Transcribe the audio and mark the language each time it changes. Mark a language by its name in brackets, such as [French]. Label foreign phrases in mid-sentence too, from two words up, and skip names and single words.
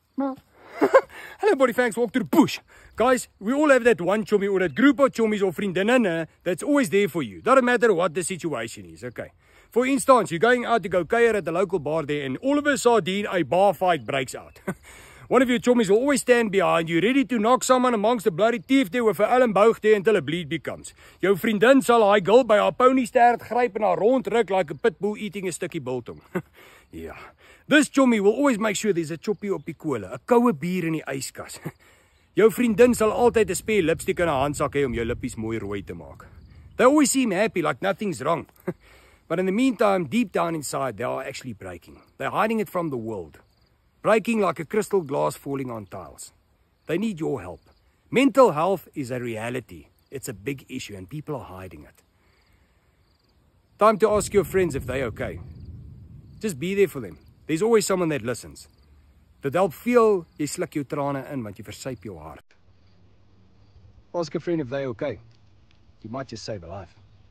[English] Hello, body fangs, walk to the bush. Guys, we all have that one chommy or that group of chommies or vriendinne that's always there for you. Doesn't matter what the situation is, okay? For instance, you're going out to go kuier at the local bar there and all of a sudden a bar fight breaks out. One of your chommies will always stand behind you, ready to knock someone amongst the bloody teeth there with [Afrikaans] 'n elmboog [English] there until a bleed becomes. [Afrikaans] Jou vriendin sal haar girl by haar pony stert gryp en haar rondruk [English] like a pit bull eating a [Afrikaans] stukkie biltong. [English] Yeah. This chommy will always make sure there's a choppie [Afrikaans] op die kolle, 'n koue bier in die yskas. Jou vriendin sal altyd 'n [English] spare lipstick [Afrikaans] in haar handsak hê om jou lippies mooi rooi te maak. [English] They always seem happy like nothing's wrong. But in the meantime, deep down inside, they are actually breaking. They're hiding it from the world. Breaking like a crystal glass falling on tiles. They need your help. Mental health is a reality. It's a big issue and people are hiding it. Time to ask your friends if they're okay. Just be there for them. There's always someone that listens. [Afrikaans] Dit help veel jy sluk jou trane in want jy versuip jou hart. [English] Ask a friend if they're okay. You might just save a life.